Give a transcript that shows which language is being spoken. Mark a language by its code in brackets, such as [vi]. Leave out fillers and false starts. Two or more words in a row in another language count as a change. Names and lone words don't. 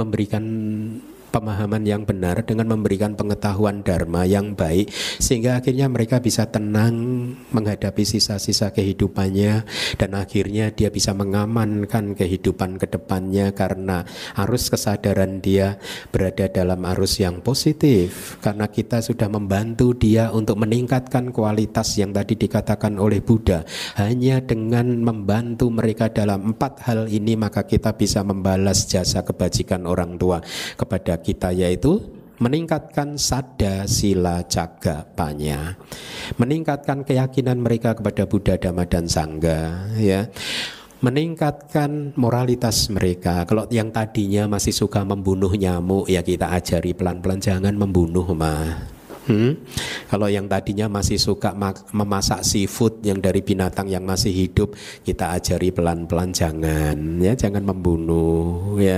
[id] memberikan pemahaman yang benar, dengan memberikan pengetahuan dharma yang baik, sehingga akhirnya mereka bisa tenang menghadapi sisa-sisa kehidupannya, dan akhirnya dia bisa mengamankan kehidupan ke depannya karena arus kesadaran dia berada dalam arus yang positif, karena kita sudah membantu dia untuk meningkatkan kualitas yang tadi dikatakan oleh Buddha. Hanya dengan membantu mereka dalam 4 hal ini, maka kita bisa membalas jasa kebajikan orang tua kepada kita, yaitu meningkatkan [pi] sada sila caga panya, [id] meningkatkan keyakinan mereka kepada Buddha, Dhamma dan Sangha, ya, meningkatkan moralitas mereka. Kalau yang tadinya masih suka membunuh nyamuk, ya kita ajari pelan-pelan jangan membunuh mah. Kalau yang tadinya masih suka memasak seafood yang dari binatang yang masih hidup, kita ajari pelan-pelan jangan, ya, jangan membunuh, ya.